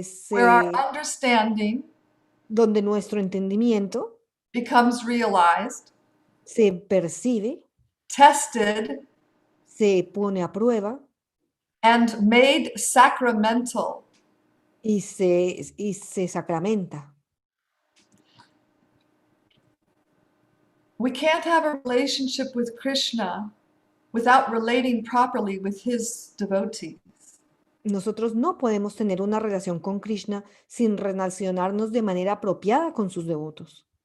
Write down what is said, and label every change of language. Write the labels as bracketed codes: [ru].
[en] where our understanding [es] donde nuestro entendimiento [en] becomes realized, [es] se percibe, [en] tested, [es] se pone a prueba [en] and made sacramental. [es] y se sacramenta. [en] We can't have a relationship with Krishna without relating properly with his devotees. [es] Nosotros no podemos tener una relación con Krishna sin relacionarnos de manera apropiada con sus devotos.